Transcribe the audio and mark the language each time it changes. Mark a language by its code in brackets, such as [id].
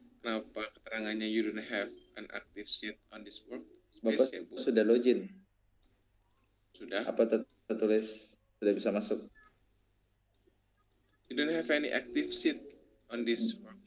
[en] Kenapa keterangannya you don't have an active sheet on this workspace? [id] Bapak ya, Bu? Sudah login. Sudah. Apa tertulis sudah bisa masuk? [en] You don't have any active sheet on this one.